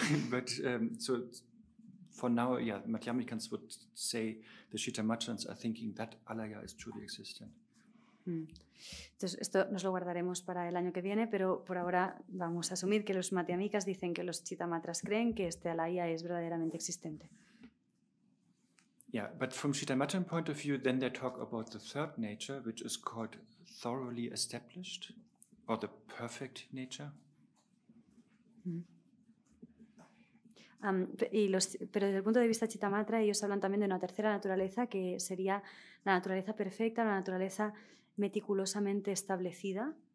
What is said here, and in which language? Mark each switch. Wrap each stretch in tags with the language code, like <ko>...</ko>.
<en>But so for now, yeah, Madhyamikans would say the Shitamatrans are thinking that alaya is truly existent.</en> <es>Entonces, esto nos lo guardaremos para el año que viene, pero por ahora vamos a asumir que los Madhyamikas dicen que los Chitamatras creen que este alaya es verdaderamente existente.</es> <en>Yeah, but from Shitamatran point of view, then they talk about the third nature, which is called thoroughly established, or the perfect nature.</en> <es>Pero desde el punto de vista Chitamatra, ellos hablan también de una tercera naturaleza, que sería la naturaleza perfecta, la naturaleza meticulosamente establecida.</es>